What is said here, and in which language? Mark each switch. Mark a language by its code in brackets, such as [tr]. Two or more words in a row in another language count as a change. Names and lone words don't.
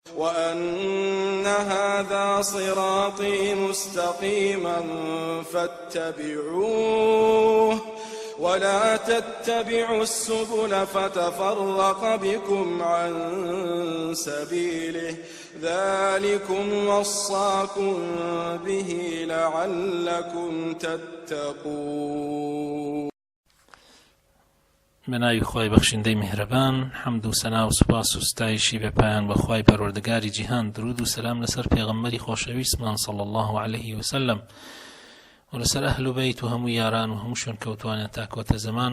[ar] وأن هذا صراطي مستقيما فاتبعوه ولا تتبعوا السبل فتفرق بكم عن سبيله ذلكم وصاكم به لعلكم تتقون. [ckb] بناوی خۆی بەخشندەی میهرەبان، حەمد و سەنا و سوپاس و ستایشی بەپایان بەخوای پەروەردگاری جیهان، درود و سەلام لەسەر پێغەمبەری خۆشەویستمان [ar] صلی الله عليه وسلم [ckb] و لەسەر ئەهل و بەیت و هەموو یاران و هەموو شوێن کەوتوانیان تا کۆتە زەمان.